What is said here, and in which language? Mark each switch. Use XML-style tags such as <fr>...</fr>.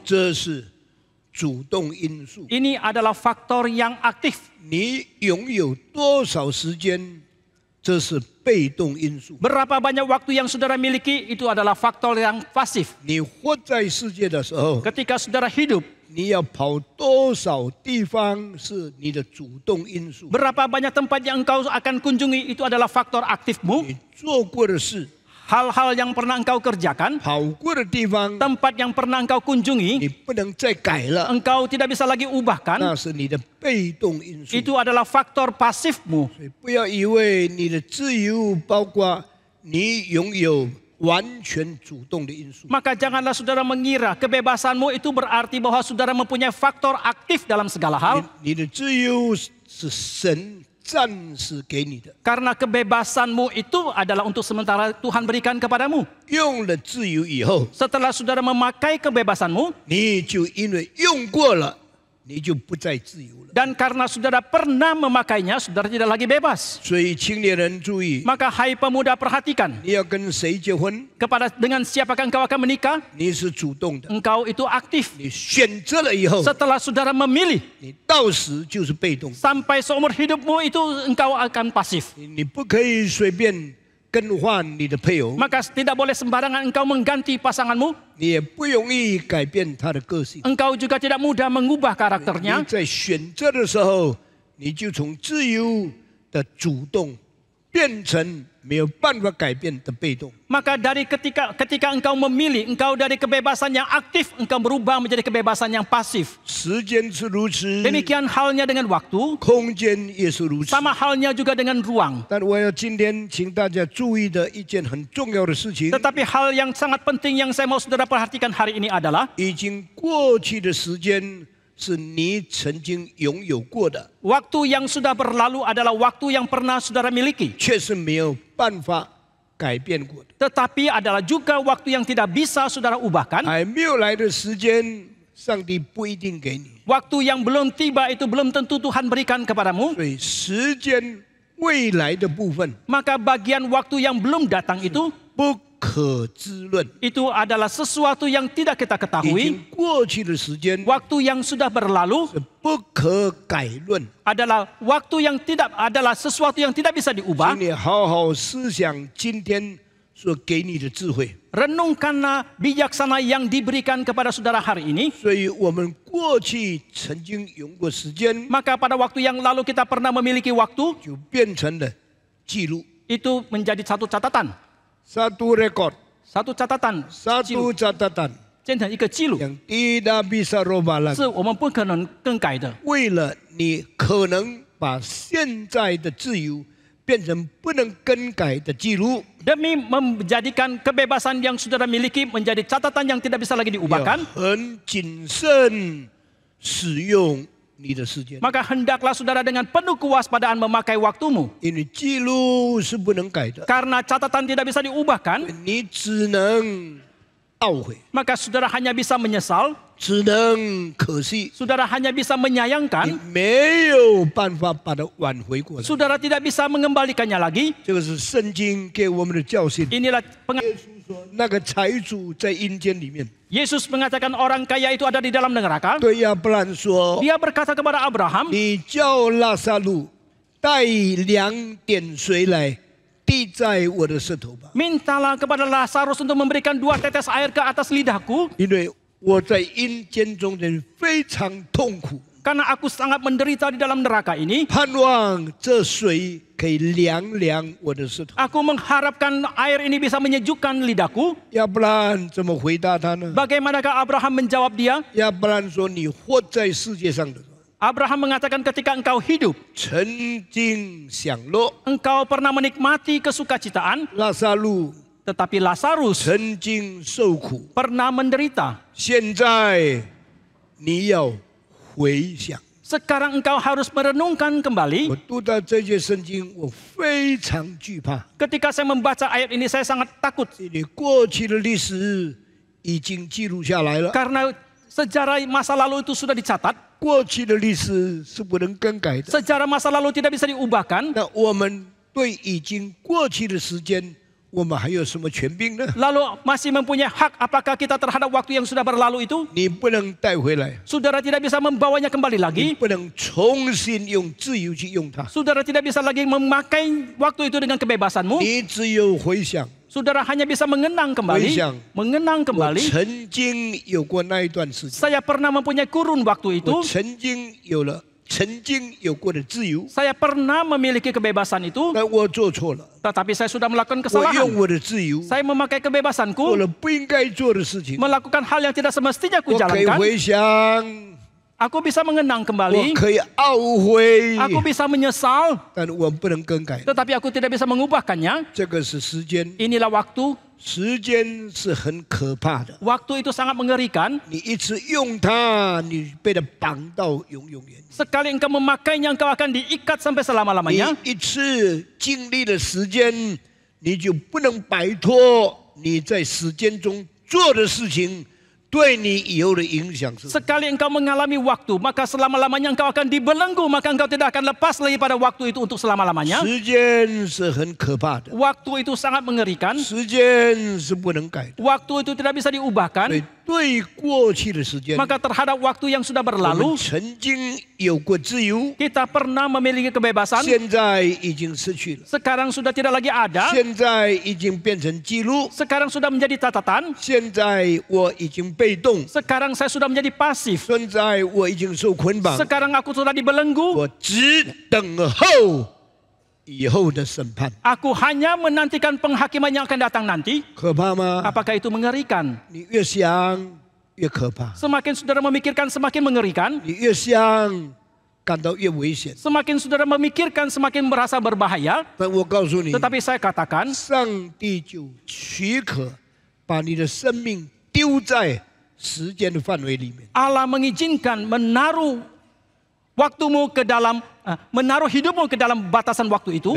<zh>这是主动因素。</zh> <id>Ini adalah faktor yang aktif.</id> <zh>你拥有多少时间？这是被动因素。</zh> <id>Berapa banyak waktu yang saudara miliki itu adalah faktor yang pasif.</id> <zh>你活在世界的时候，</zh> <id>Ketika saudara hidup,</id> <zh>你要跑多少地方是你的主动因素。</zh> <id>berapa banyak tempat yang engkau akan kunjungi itu adalah faktor aktifmu.</id> <zh>你做过的事，</zh> <id>Hal-hal yang pernah engkau kerjakan,</id> <zh>跑过的地方，</zh> <id>tempat yang pernah engkau kunjungi,</id> <zh>你不能再改了，</zh> <id>engkau tidak bisa lagi ubahkan.</id> <zh>那是你的被动因素。</zh> <id>Itu adalah faktor pasifmu.</id> <zh>所以不要以为你的自由包括你拥有完全主动的因素。</zh> <id>Maka janganlah saudara mengira kebebasanmu itu berarti bahwa saudara mempunyai faktor aktif dalam segala hal.</id> <zh>你的自由是神暂时给你的，</zh> <id>Karena kebebasanmu itu adalah untuk sementara Tuhan berikan kepadamu.</id> <zh>用了自由以后，</zh> <id>Setelah saudara memakai kebebasanmu,</id> <zh>你就因为用过了，你就不再自由了。</zh> <id>dan karena saudara pernah memakainya, saudara tidak lagi bebas.</id> <zh>所以青年人注意，</zh> <id>Maka hai pemuda perhatikan,</id> <zh>你要跟谁结婚，</zh> <id>dengan siapakah engkau akan menikah,</id> <zh>你是主动的，</zh> <id>engkau itu aktif.</id> <zh>你选择了以后，</zh> <id>Setelah saudara memilih,</id> <zh>你到时就是被动。</zh> <id>sampai seumur hidupmu itu engkau akan pasif.</id> <zh>你不可以随便更换你的配偶，</zh> <id>Maka tidak boleh sembarangan engkau mengganti pasanganmu.</id> <zh>你也不容易改变他的个性。</zh> <id>Engkau juga tidak mudah mengubah</id> <zh>你</zh> <id>karakternya.</id> <zh>在选择的时候，你就从自由的主动变成没有办法改变的被动。</zh> <id>Maka dari ketika engkau memilih, engkau dari kebebasan yang aktif, engkau berubah menjadi kebebasan yang pasif.</id> <zh>时间是如此，</zh> <id>Demikian halnya dengan waktu,</id> <zh>空间也是如此。</zh> <id>sama halnya juga dengan ruang.</id> <zh>但我要今天请大家注意的一件很重要的事情，</zh> <id>Tetapi hal yang sangat penting yang saya mau saudara perhatikan hari ini adalah</id> <zh>已经过去的时间是你曾经拥有过的，</zh> <id>waktu yang sudah berlalu adalah waktu yang pernah saudara miliki.</id> <zh>却是没有办法改变过的。</zh> <id>Tetapi adalah juga waktu yang tidak bisa saudara ubahkan.</id> <zh>还没有来的时间，上帝不一定给你。</zh> <id>Waktu yang belum tiba itu belum tentu Tuhan berikan kepadamu.</id> <zh>所以时间未来的部分</zh> <id>Maka bagian waktu yang belum datang itu</id> <zh>不可知论，</zh> <id>itu adalah sesuatu yang tidak kita</id> <zh>已</zh> <id>ketahui.</id> <zh>经过去的时间</zh> <id>Waktu yang sudah berlalu</id> <zh>是不可改论。</zh> <id>adalah waktu yang adalah sesuatu yang tidak bisa</id> <zh>请</zh> <id>diubah.</id> <zh>你好好思想今天所给你的智慧。</zh> <id>Renungkanlah bijaksana yang diberikan kepada saudara hari ini.</id> <zh>所以我们过去曾经用过时间，</zh> <id>Maka pada waktu yang lalu kita pernah memiliki waktu,</id> <zh>就变成了记录。</zh> <id>itu menjadi satu catatan. Satu rekod, Satu catatan. satu catatan.</id> <zh>建成一个记录，</zh> <id>yang tidak bisa roba lagi.</id> <zh>是我们不可能更改的。为了你可能把现在的自由变成不能更改的记录，</zh> <id>Demi menjadikan kebebasan yang saudara miliki menjadi catatan yang tidak bisa lagi</id> <zh>要</zh> <id>diubahkan,</id> <zh>很谨慎使用你的时间，</zh> <id>maka hendaklah saudara dengan penuh kewaspadaan memakai waktumu.</id> <zh>因为记录是不能改的，</zh> <id>Karena catatan tidak bisa diubahkan,</id> <zh>你只能懊悔，</zh> <id>maka saudara hanya bisa menyesal,</id> <zh>只能可惜，</zh> <id>saudara hanya bisa</id> <zh>你</zh> <id>menyayangkan,</id> <zh>没有办法把它挽回过来。</zh> <id>saudara tidak bisa mengembalikannya lagi.</id> <zh>这个是圣经给我们的教训。</zh> <id>Inilah</id> <zh>那个财主在阴间里面，</zh> <id>Yesus mengatakan orang kaya itu ada di dalam neraka.</id> <zh>对亚伯兰说</zh> <id>Dia berkata kepada Abraham,：“</id> <zh>你叫拉撒路带2点水来，滴在我的舌头吧，</zh> <id>mintalah kepada Lazarus untuk memberikan 2 tetes air ke atas lidahku,</id> <zh>因为我在阴间中间非常痛苦，</zh> <id>karena aku sangat menderita di dalam neraka ini.</id> <zh>盼望这水可以凉凉我的舌头。”</zh> <id>Aku mengharapkan air ini bisa menyejukkan lidahku.</id> <zh>亚伯兰怎么回答他呢？</zh> <id>Bagaimanakah Abraham menjawab dia?</id> <zh>亚伯兰说：“你活在世界上的时候，</zh> <id>Abraham mengatakan ketika engkau hidup,</id> <zh>曾经享乐；</zh> <id>engkau pernah menikmati kesukacitaan,</id> <zh>拉撒路</zh> <id>tetapi Lazarus</id> <zh>曾经受苦。</zh> <id>pernah menderita.</id> <zh>现在你要回想。”</zh> <id>Sekarang engkau harus merenungkan</id> <zh>我</zh> <id>kembali.</id> <zh>读到这些圣经，我非常惧怕，</zh> <id>Ketika saya membaca ayat ini saya sangat takut.</id> <zh>因为过去的历史已经记录下来了，</zh> <id>Karena sejarah masa lalu itu sudah dicatat.</id> <zh>过去的历史是不能更改的。</zh> <id>Sejarah masa lalu tidak bisa diubahkan.</id> <zh>那我们对已经过去的时间，我们还有什么权柄呢？</zh> <id>Lalu masih mempunyai hak apakah kita terhadap waktu yang sudah berlalu itu?</id> <zh>你不能带回来，</zh> <id>Saudara tidak bisa membawanya kembali</id> <zh>你不能重新用自由去用它，</zh> <id>Saudara tidak bisa lagi memakai waktu itu dengan kebebasanmu.</id> <zh>你只有回想。</zh> <id>Saudara hanya bisa mengenang kembali. Weisang. Mengenang</id> <zh>我</zh> <id>kembali.</id> <zh>曾经有过那一段时间，</zh> <id>Saya pernah mempunyai kurun waktu itu.</id> <zh>我曾经有过的自由，</zh> <id>Saya pernah memiliki kebebasan itu.</id> <zh>但我做错了，</zh> <id>Tetapi saya sudah melakukan</id> <zh>我</zh> <id>kesalahan.</id> <zh>用我的自由</zh> <id>Saya memakai</id> <zh>做</zh> <id>kebebasanku.</id> <zh>了不应该做的事情，</zh> <id>Melakukan hal yang tidak semestinya</id> <zh>我可以</zh> <id>kujalankan.</id> <zh>回想，</zh> <id>Aku bisa mengenang</id> <zh>我</zh> <id>kembali.</id> <zh>可以懊悔，</zh> <id>Aku bisa menyesal.</id> <zh>但我不能更改。</zh> <id>Tetapi aku tidak bisa mengubahkannya.</id> <zh>这个是时间，</zh> <id>Inilah waktu.</id> <zh>时间是很可怕的。</zh> <id>Waktu itu sangat mengerikan.</id> <zh>你一直用它，你被它绑到永永远远。</zh> <id>Sekali engkau memakainya, engkau akan diikat sampai</id> <zh>你</zh> <id>selama-lamanya.</id> <zh>一次经历了时间，你就不能摆脱你在时间中做的事情对你以后的影响是。</zh> <id>Sekali engkau mengalami waktu, maka selama-lamanya engkau akan dibelenggu, maka engkau tidak akan lepas lagi pada waktu itu untuk selama-lamanya.</id> <zh>时间是很可怕的，</zh> <id>Waktu itu sangat mengerikan.</id> <zh>时间是不能改的。</zh> <id>Waktu itu tidak bisa</id> <zh>所以</zh> <id>diubahkan.</id> <zh>对过去的时间，</zh> <id>Maka terhadap waktu yang sudah</id> <zh>我们</zh> <id>berlalu,</id> <zh>曾经有过自由，</zh> <id>kita pernah memiliki kebebasan.</id> <zh>现在已经失去了，</zh> <id>Sekarang sudah tidak lagi ada.</id> <zh>现在已经变成记录，</zh> <id>Sekarang sudah menjadi catatan.</id> <zh>现在我已经被动，</zh> <id>Sekarang saya sudah menjadi pasif.</id> <zh>现在我已经受捆绑，</zh> <id>Sekarang aku sudah dibelenggu.</id> <zh>我只等候以后的审判。</zh> <id>Aku hanya menantikan penghakiman yang akan datang nanti.</id> <zh>可怕吗？</zh> <id>Apakah itu mengerikan?</id> <zh>你越想越可怕，</zh> <id>Semakin saudara memikirkan semakin mengerikan.</id> <zh>你越想感到越危险。</zh> <id>Semakin saudara memikirkan semakin merasa berbahaya.</id> <zh>但我告诉你，</zh> <id>Tetapi saya katakan,</id> <zh>上帝就许可把你的生命丢在时间的范围里面。</zh> <id>Allah mengizinkan menaruh waktumu ke dalam, menaruh hidupmu ke dalam batasan waktu itu.</id>